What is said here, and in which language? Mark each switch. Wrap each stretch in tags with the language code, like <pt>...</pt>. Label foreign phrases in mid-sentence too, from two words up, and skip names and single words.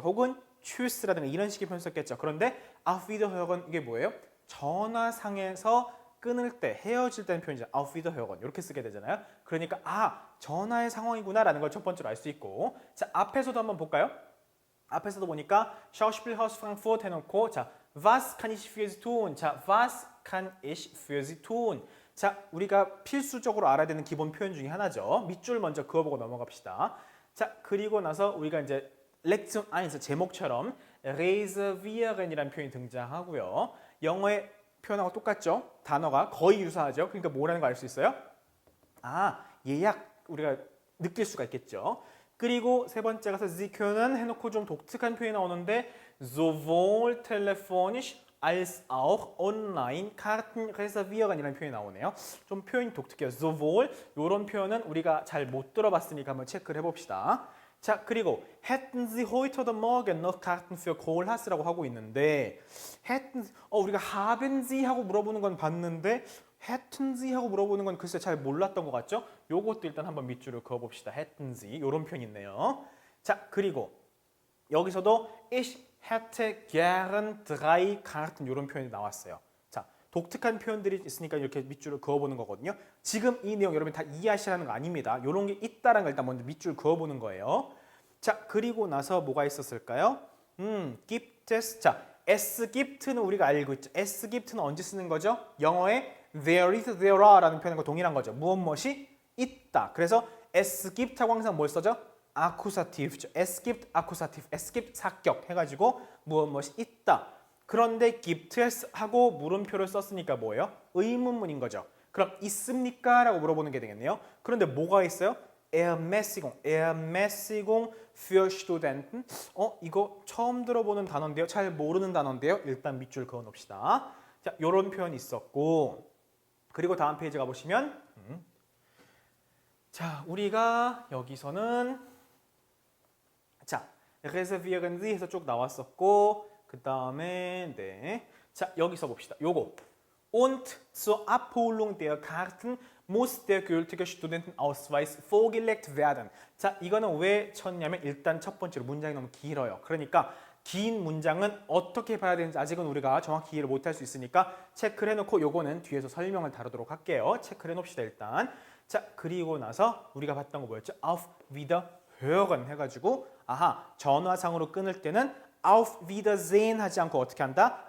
<ko>혹은 Tschüss라든가 이런 식의 표현을 썼겠죠. 그런데</ko> <de>Auf Wiederhören</de> <ko>이게 뭐예요? 전화상에서 끊을 때, 헤어질 때는 표현이죠.</ko> <de>Auf Wiederhören</de> <ko>이렇게 쓰게 되잖아요. 그러니까 전화의 상황이구나라는 걸 첫 번째로 알 수 있고, 자, 앞에서도 한번 볼까요? 앞에서도 보니까 Schauspielhaus Frankfurt 해놓고, 자,</ko> <de>was kann ich für Sie tun? 자, was kann ich für Sie tun?</de> <ko>자, 우리가 필수적으로 알아야 되는 기본 표현 중에 하나죠. 밑줄 먼저 그어보고 넘어갑시다. 자, 그리고 나서 우리가 이제 렉션 1에서 제목처럼 reservieren이라는 표현이 등장하고요. 영어의 표현하고 똑같죠? 단어가 거의 유사하죠? 그러니까 뭐라는 거 알 수 있어요? 예약 우리가 느낄 수가 있겠죠. 그리고 세 번째 가서</ko> <de>Sie können</de> <ko>해놓고 좀 독특한 표현이 나오는데</ko> <de>sowohl telefonisch als auch online Karten reservieren</de> <ko>이라는 표현이 나오네요. 좀 표현이 독특해요. sowohl 이런 표현은 우리가 잘 못 들어봤으니까 한번 체크를 해봅시다. 자, 그리고</ko> <de>hätten Sie heute oder morgen noch Karten für Kohlhaas라고</de> <ko>하고 있는데 우리가</ko> <de>haben Sie</de> <ko>하고 물어보는 건 봤는데</ko> <de>hätten Sie</de> <ko>하고 물어보는 건 글쎄 잘 몰랐던 것 같죠? 요것도 일단 한번 밑줄을 그어봅시다.</ko> <de>hätten Sie</de> <ko>이런 표현 있네요. 자, 그리고 여기서도</ko> <de>ich hätte gern 3 Karten</de> <ko>이런 표현이 나왔어요. 자, 독특한 표현들이 있으니까 이렇게 밑줄을 그어보는 거거든요. 지금 이 내용 여러분 다 이해하시라는 거 아닙니다. 이런 게 있다는 걸 일단 먼저 밑줄 그어보는 거예요. 자, 그리고 나서 뭐가 있었을까요?</ko> <de>gibt es.</de> <ko>자,</ko> <de>es gibt는</de> <ko>우리가 알고 있죠.</ko> <de>es gibt는</de> <ko>언제 쓰는 거죠? 영어에</ko> <en>there is, there are라는</en> <ko>표현과 동일한 거죠. 무엇이 있다. 그래서</ko> <de>es gibt하고</de> <ko>항상 뭘 써죠? 아쿠사티브죠.</ko> <de>es gibt</de> <ko>아쿠사티브,</ko> <de>es gibt</de> <ko>사격 해가지고 무엇이 있다. 그런데 gibt's 하고 물음표를 썼으니까 뭐예요? 의문문인 거죠. 그럼 있습니까? 라고 물어보는 게 되겠네요. 그런데 뭐가 있어요?</ko> <de>Ermäßigung für Studenten.</de> <ko>이거 처음 들어보는 단어인데요. 잘 모르는 단어인데요. 일단 밑줄 그어 놓읍시다. 자, 요런 표현이 있었고 그리고 다음 페이지 가보시면 자, 우리가 여기서는 자,</ko> <de>reservieren Sie</de> <ko>해서 쭉 나왔었고 그 다음에 네. 자, 여기서 봅시다.</ko> <de>요거 Und zur Abholung der Karten muss der gültige Studentenausweis vorgelegt werden.</de> <ko>자, 이거는 왜 쳤냐면 일단 첫 번째로 문장이 너무 길어요. 그러니까 긴 문장은 어떻게 봐야 되는지 아직은 우리가 정확히 이해를 못할 수 있으니까 체크를 해놓고 요거는 뒤에서 설명을 다루도록 할게요. 체크를 해놓읍시다 일단. 자, 그리고 나서 우리가 봤던 거 뭐였죠?</ko> <de>Auf Wiederhören</de> <ko>해가지고 아하, 전화상으로 끊을 때는</ko> <de>Auf Wiedersehen</de> <ko>하지 않고 어떻게 한다?</ko>